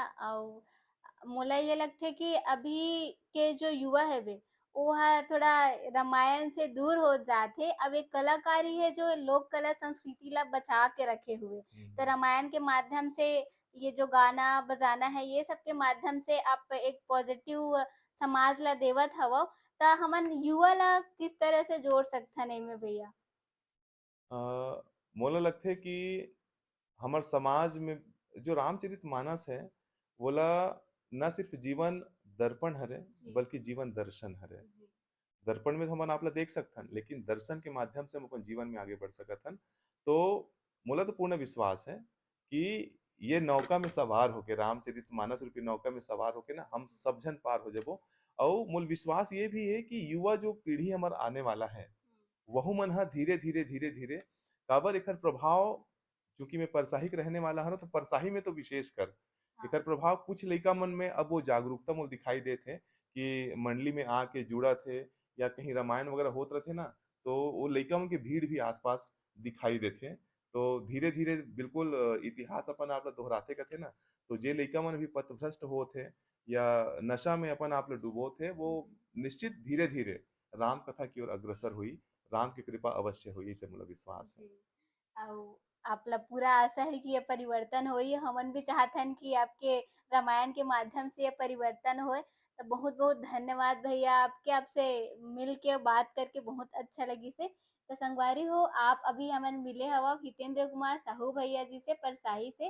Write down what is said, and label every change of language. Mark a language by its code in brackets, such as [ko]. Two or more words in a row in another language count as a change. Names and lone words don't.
[hne] और मोला ये लगथे कि अभी के जो युवा है वे वो है थोड़ा रामायण से दूर हो जाते। अब एक कलाकार ही है जो लोक कला संस्कृति ला बचा के रखे हुए। तो हुँ। रामायण के माध्यम से ये जो गाना बजाना है ये सब के माध्यम से आप एक पॉजिटिव समाज ला देवत हवो। त हमन युवा ला किस तरह से जोड़ सकथन एमे भैया? अ, मोला लगथे कि हमर समाज में जो रामचरितमानस है, वोला न सिर्फ जीवन दर्पण हरे, जी, बल्कि जीवन दर्शन हरे। जी। दर्पण में तो हमन आपला देख सकथन, लेकिन दर्शन के माध्यम से हम अपन जीवन में आगे बढ़ सकथन। तो मोला तो पूर्ण विश्वास है कि ये नौका में सवार होके रामचरितमानस रूपी नौका में सवार होके ना हम सब झन पार हो जाबो। और मूल विश्वास ये भी है कि युवा जो पीढ़ी हमर आने वाला है, वहु मन ह धीरे-धीरे, धीरे-धीरे काबर एखर प्रभाव चूँकि मैं परसाही के रहने वाला हूँ, तो परसाही में तो विशेषकर हाँ, एखर प्रभाव कुछ लइका मन में अब वो जागरूकता मोल दिखाई देत हे कि मंडली में आके जुड़त हे या कहीं रामायण वगैरह होत रथे ना, तो वो लइका मन के भीड़ भी आस-पास दिखाई देथे। तो धीरे-धीरे बिल्कुल इतिहास अपन आप ला दोहराथे कथे ना, तो जे लइका मन अभी पथभ्रष्ट होत हे या नशा में अपन आप ला डुबोत हे, वो जी। निश्चित धीरे-धीरे राम कथा की ओर अग्रसर होई। राम की कृपा अवश्य होई, ऐसे मोला विश्वास है। जी। अउ आपला पूरा आशा है कि ये परिवर्तन होई। हमन भी चाहथन कि आपके रामायण के माध्यम से ये परिवर्तन होए। तो बहुत-बहुत धन्यवाद भैया आपके। आपसे मिल के बात करके बहुत अच्छा लगिस हे। तो संगवारी हो आप अभी हमन मिले हवव हितेंद्र कुमार साहू भैया जी से परसाही से।